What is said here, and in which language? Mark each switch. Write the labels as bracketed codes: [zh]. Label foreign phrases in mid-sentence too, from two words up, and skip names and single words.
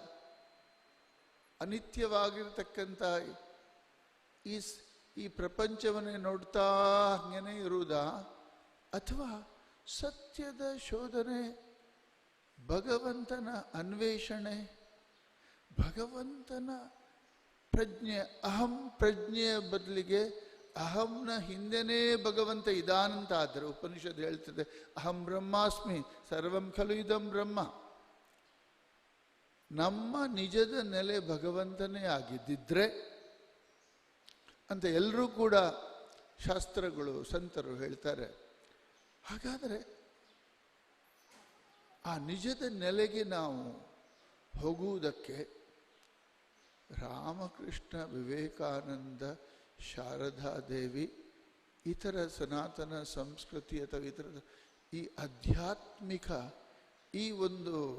[kn] ಅನಿತ್ಯವಾಗಿರ್ತಕ್ಕಂಥ ಈ ಪ್ರಪಂಚವನ್ನೇ ನೋಡ್ತಾ ಹಂಗೇನೆ ಇರುವುದಾ, ಅಥವಾ ಸತ್ಯದ ಶೋಧನೆ, ಭಗವಂತನ ಅನ್ವೇಷಣೆ, ಭಗವಂತನ ಪ್ರಜ್ಞೆ, ಅಹಂ ಪ್ರಜ್ಞೆಯ ಬದಲಿಗೆ ಅಹಂನ ಹಿಂದೆನೇ ಭಗವಂತ ಇದಾನಂತ ಆದರೆ ಉಪನಿಷತ್ ಹೇಳ್ತದೆ, [sa] ಅಹಂ ಬ್ರಹ್ಮಾಸ್ಮಿ ಸರ್ವಂ ಖಲು ಇದಂ ಬ್ರಹ್ಮ. [kn] ನಮ್ಮ ನಿಜದ ನೆಲೆ ಭಗವಂತನೇ ಆಗಿದ್ದಿದ್ರೆ ಅಂತ ಎಲ್ಲರೂ ಕೂಡ ಶಾಸ್ತ್ರಗಳು, ಸಂತರು ಹೇಳ್ತಾರೆ. ಹಾಗಾದರೆ ಆ ನಿಜದ ನೆಲೆಗೆ ನಾವು ಹೋಗುವುದಕ್ಕೆ ರಾಮಕೃಷ್ಣ, ವಿವೇಕಾನಂದ, ಶಾರದಾದೇವಿ, ಇತರ ಸನಾತನ ಸಂಸ್ಕೃತಿ ಅಥವಾ ಇತರ ಈ ಆಧ್ಯಾತ್ಮಿಕ ಈ ಒಂದು